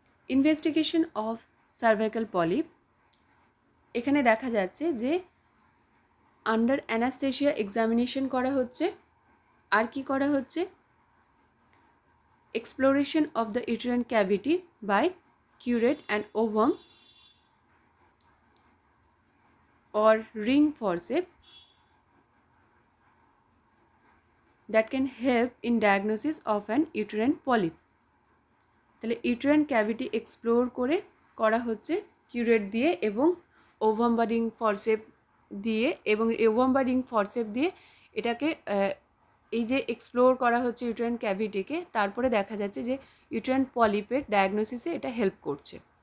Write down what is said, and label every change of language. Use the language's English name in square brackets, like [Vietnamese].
[English] investigation of cervical polyp, [Bangla] এখানে দেখা যাচ্ছে যে আন্ডার অ্যানাস্থেশিয়া এক্সামিনেশন করা হচ্ছে। আর কি করা হচ্ছে? [English] Exploration of the uterine cavity by curate and ovum or ring forceps that can help in diagnosis of an uterine polyp। [Bangla] তাহলে ইউটেরাইন ক্যাভিটি এক্সপ্লোর করা হচ্ছে কিউরেট দিয়ে এবং ওভাম বা রিং ফরসেপ দিয়ে, এবং ওভাম বা রিং ফরসেপ দিয়ে এটাকে এই যে এক্সপ্লোর করা হচ্ছে ইউটেরাইন ক্যাভিটিকে, তারপরে দেখা যাচ্ছে যে ইউটেরাইন পলিপের ডায়াগনোসিসে এটা হেল্প করছে।